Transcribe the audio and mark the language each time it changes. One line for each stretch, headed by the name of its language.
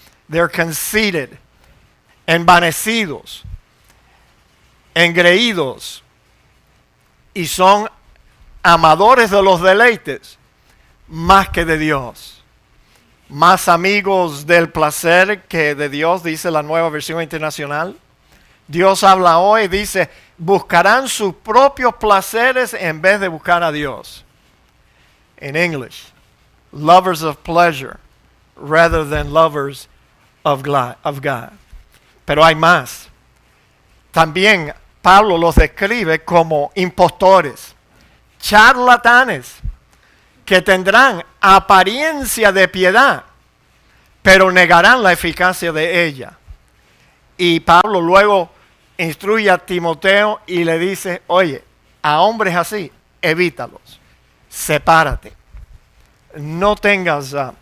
English: They're conceited,
Spanish: envanecidos, engreídos, y son amadores de los deleites más que de Dios. Más amigos del placer que de Dios, dice la Nueva Versión Internacional. Dios habla hoy, dice, buscarán sus propios placeres en vez de buscar a Dios.
English: In English, lovers of pleasure rather than lovers of God.
Spanish: Pero hay más. También Pablo los describe como impostores, charlatanes, que tendrán apariencia de piedad, pero negarán la eficacia de ella. Y Pablo luego instruye a Timoteo y le dice, oye, a hombres así, evítalos, sepárate. No tengas